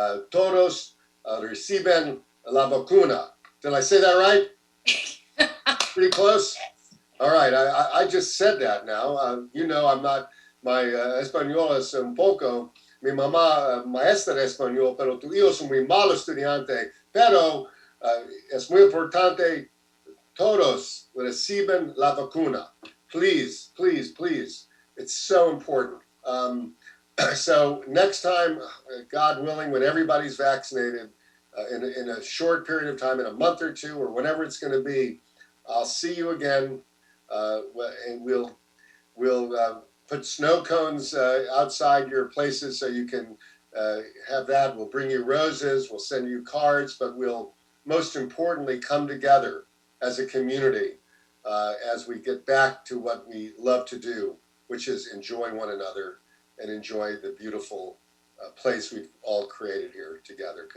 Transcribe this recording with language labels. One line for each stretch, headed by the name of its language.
Spanish: Todos reciben la vacuna.
English: Did I say that right? Pretty close? All right, I just said that now. You know, I'm not, my
Spanish: español es un poco, mi mamá maestra de español, pero tu hijo es un muy malo estudiante. Pero es muy importante, todos reciben la vacuna.
English: Please, please, please. It's so important. So next time, God willing, when everybody's vaccinated, in a short period of time, in a month or two, or whenever it's going to be, I'll see you again, and we'll put snow cones outside your places so you can have that. We'll bring you roses, we'll send you cards, but we'll most importantly come together as a community as we get back to what we love to do, which is enjoy one another and enjoy the beautiful place we've all created here together.